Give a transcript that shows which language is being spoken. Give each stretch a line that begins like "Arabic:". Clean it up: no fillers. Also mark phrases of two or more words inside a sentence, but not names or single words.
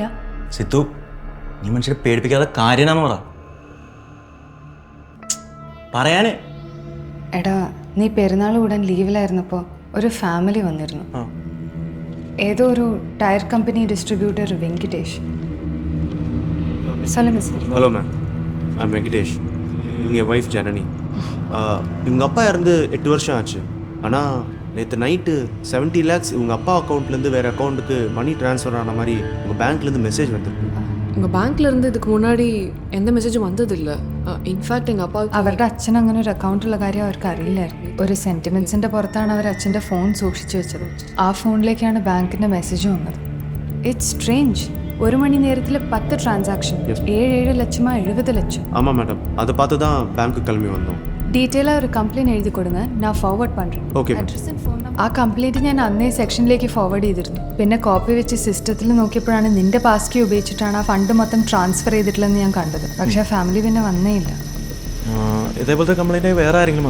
Malayalam: സിത്തു, നീ മനുഷ്യരെ പേടിപ്പിക്കാതെ കാര്യനാന്ന് പറയാനേ. എടാ, നീ പെരുന്നാൾ കൂടാൻ ലീവിലായിരുന്നപ്പോൾ ഒരു ഫാമിലി വന്നിരുന്നു. ഏതോ ഒരു ടയർ കമ്പനി ഡിസ്ട്രിബ്യൂട്ടർ വെങ്കിടേഷ്.
Tamil: சொல்லுங்க சார். ஹலோ மேம், ஐம் வெங்கடேஷ். எங்கள் ஒய்ஃப் ஜனனி. இவங்க அப்பா இறந்து 8 வருஷம் ஆச்சு. ஆனால் நேற்று நைட்டு 70 lakhs இவங்க அப்பா அக்கௌண்ட்லேருந்து வேறு அக்கௌண்ட்டுக்கு
English: money transfer
Tamil: ஆன மாதிரி உங்கள் பேங்க்லேருந்து மெசேஜ் வந்திருக்கு. உங்கள் பேங்க்லேருந்து இதுக்கு முன்னாடி எந்த மெசேஜும் வந்ததில்லை.
Malayalam: ഇൻഫാക്ട് എங்கள் അപ്പ അവരുടെ അച്ഛൻ അങ്ങനെ ഒരു അക്കൗണ്ടുള്ള കാര്യം അവർക്ക് അറിയില്ലായിരുന്നു. ഒരു സെന്റിമെന്റ്സിന്റെ പുറത്താണ് അവർ അച്ഛൻ്റെ ഫോൺ സൂക്ഷിച്ചു വെച്ചത്. ആ ഫോണിലേക്കാണ് ബാങ്കിന്റെ മെസ്സേജ് വന്നത്.
English: it's strange.
Malayalam: 1 മണി നേരത്തിൽ 10 ട്രാൻസാക്ഷൻ, 7 ലക്ഷമാ 70 ലക്ഷം.
Tamil: ஆமாம் மேடம், அதை பார்த்து தான் பேங்க்கு கிளம்பி வந்தோம். ഡീറ്റെയിലാக ഒരു കംപ്ലയിൻറ്റ് എഴുതി കൊടുங்க, ഞാൻ ഫോർവേഡ് പண்றேன்.
Malayalam: ഓക്കെ. ആ കംപ്ലയിൻറ്റ് ഞാൻ അന്നേ സെക്ഷനിലേക്ക് ഫോർവേഡ് ചെയ്തിരുന്നു. പിന്നെ കോപ്പി വെച്ച് സിസ്റ്റത്തിൽ നോക്കിയപ്പോഴാണ് നിന്റെ
English: pass key
Malayalam: ഉപയോഗിച്ചിട്ടാണ് ആ ഫണ്ട് മൊത്തം ട്രാൻസ്ഫർ ചെയ്തിട്ടില്ലെന്ന് ഞാൻ കണ്ടത്. പക്ഷേ ഫാമിലി പിന്നെ വന്നേ ഇല്ല. ഇതേപോലത്തെ കംപ്ലൈൻറ്റ് വേറെ ആരെങ്കിലും വന്നായിരുന്നു?